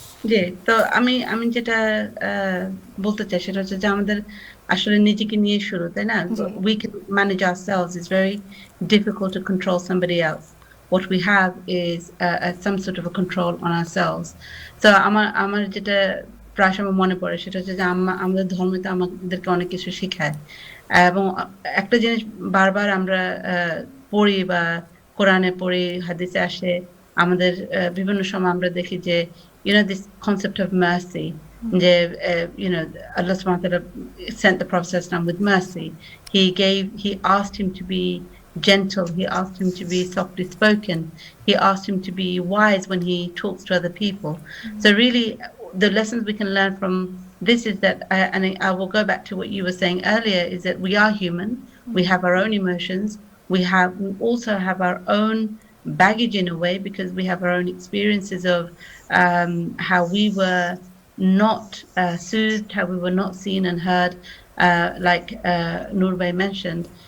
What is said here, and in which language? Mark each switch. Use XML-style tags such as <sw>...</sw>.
<bn>জি, তো আমি যেটা বলতে চাই সেটা হচ্ছে যে আমাদের আসলে নিজেকে নিয়ে শুরু, তাই না?</bn> <en>We can manage ourselves. It's very difficult to control somebody else. What we have is some sort of a control on ourselves.</en> <bn>So আমার যেটা প্রায় সময় মনে পড়ে সেটা হচ্ছে যে আমাদের ধর্মতে আমাদেরকে অনেক কিছু শেখায়, এবং একটা জিনিস বারবার আমরা পড়ি বা কোরআনে পড়ি, হাদিসে আসে, আমাদের বিভিন্ন সময় আমরা দেখি যে</bn> <en>this concept of mercy,</en> <bn>যে</bn> <en>Allah subhanahu wa ta'ala sent the Prophet with mercy. He asked him to be gentle, he asked him to be softly spoken, he asked him to be wise when he talks to other people. So really the lessons we can learn from this is that, and I will go back to what you were saying earlier, is that we are human, we have our own emotions, we also have our own baggage in a way, because we have our own experiences of how we were not soothed, how we were not seen and heard, like Nur mentioned.</en>